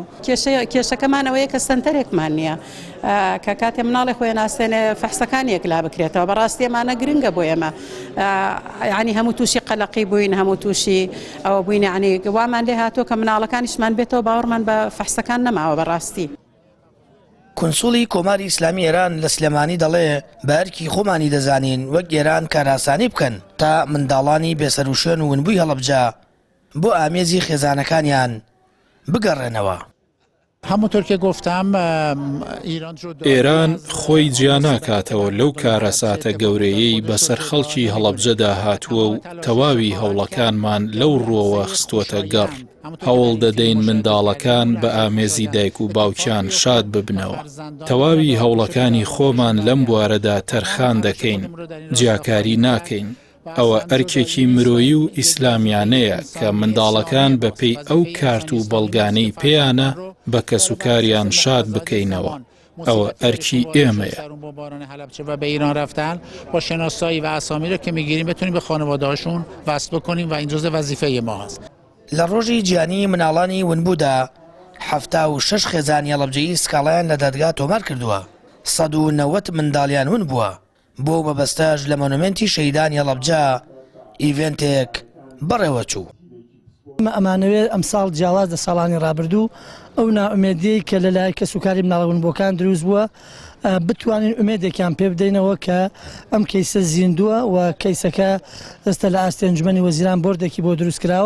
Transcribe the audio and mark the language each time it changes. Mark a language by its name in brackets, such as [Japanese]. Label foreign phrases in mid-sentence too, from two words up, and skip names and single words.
[Central Kurdish] کێشەکەمانەوەیە کە سنتەرێکمان نییە کە کاتێ مناڵی خۆی ناسێنێ فەحسەکانیەک لا بکرێتەوە، بەڕاستی ئەمانە گرنگە بۆ ئێمە، یعنی هەموو تووشی قەلەقی بووین، هەموو تووشی ئەوە بووین، یعنی وامان لێ هاتووە کە مناڵەکانیشمان بێتەوە باوەڕمان بە فەحسەکان نەماوە بەڕاستی. کونسوڵی کۆماری ئیسلامی ئێران لە سلێمانی دەڵێ بە ئەرکی خۆمانی دەزانین وەک ئێران کاراسانی بکەن تا منداڵانی بێسەروشێن و ونبووی هەڵەبجە بۆ ئامێزی خێزانەکانیان بگەڕێنەوە. [Persian] همونطور که گفتم [Central Kurdish] ئێران خۆی جیا ناکاتەوە لەو کارەساتە گەورەیەی بەسەر خەڵکی هەڵەبجەدا هاتووە و تەواوی هەوڵەکانمان لەو ڕووەوە خستووەتە گەڕ. هەوڵ دەدەین منداڵەکان بە ئامێزی دایک و باوکیان شاد ببنەوە. تەواوی هەوڵەکانی خۆمان لەم بوارەدا تەرخان دەکەین، جیاکاری ناکەین. ئەوە ئەرکێکی مرۆیی و ئیسلامیانەیە کە منداڵەکان بەپێی ئەو کارت و بەڵگانەی پێیانە بە کەسوکاریان شاد بکەینەوە. ئەوە ئەرکی ئێمەیە. [Persian] و به ایران رفتن با شناسایی و اسامی رو که میگیریم بتونیم به خانواده‌هاشون وصل بکنیم و این جزء وظیفه ما هست. [Central Kurdish] لە ڕۆژی گیانی مناڵانی ونبوودا 76 خێزانی هەڵەبجەیی سکاڵایان لە دادگا تۆمار کردووە، 190 منداڵیان ون بووە. بۆ مەبەستەش لە مۆنومنتی شەهیدانی هەڵەبجە ئیڤێنتێک بەڕێوە چوو. ئەمانەوێت ئەمساڵ جیاواز لە ساڵانی ڕابردوو ئەو نائومێدیەی کە لەلای کەسوکاری مناڵەونبووەکان دروست بووە بتوانین ئومێدێکیان پێ بدەینەوە کە ئەم کەیسە زیندووە و کەیسەکە ئێستا لە ئاستی ئەنجومەنی وەزیران بۆردێکی بۆ دروست کراوە.